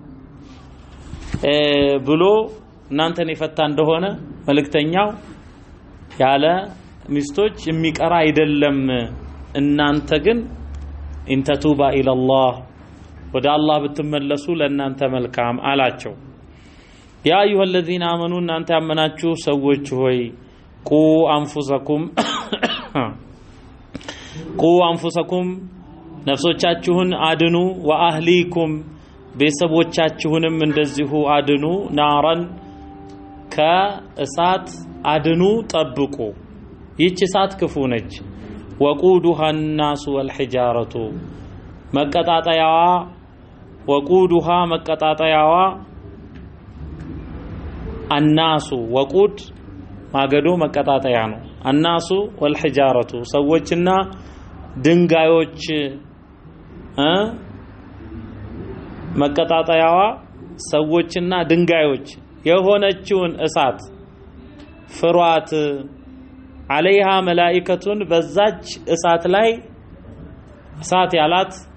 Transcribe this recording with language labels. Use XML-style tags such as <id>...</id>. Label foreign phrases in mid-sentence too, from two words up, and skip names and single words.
<am>ብሎ እናንተን የፈታ እንደሆነ መልእክተኛው ያለ ሚስቶች የሚቀራ አይደለም። እናንተ ግን</am> <ar>إن تتوبا إلى الله</ar> <am>ወደ አላህ ብትመለሱ ለእናንተ መልካም አላቸው።</am> <ar>يا أيها الذين آمنوا</ar> <am>እናንተ ያመናችሁ ሰዎች ሆይ</am> <ar>قوا أنفسكم</ar> <am>ነፍሶቻችሁን አድኑ ወአህሊኩም ቤተሰቦቻችሁንም እንደዚሁ አድኑ ናራን ከእሳት አድኑ ጠብቁ ይህች እሳት ክፉ ነች።</am> <ar>وقودها الناس والحجارة</ar> <am>መቀጣጠያዋ ወቁዱሃ መቀጣጠያዋ الناس ወቁድ ማገዶ መቀጣጠያ ነው።</am> <ar>الناس والحجارة</ar> <am>ሰዎችና ድንጋዮች መቀጣጠያዋ ሰዎችና ድንጋዮች የሆነችውን እሳት ፍሯት።</am> <ar>عليها ملائكة</ar> <am>በዛች እሳት ላይ እሳት ያላት</am>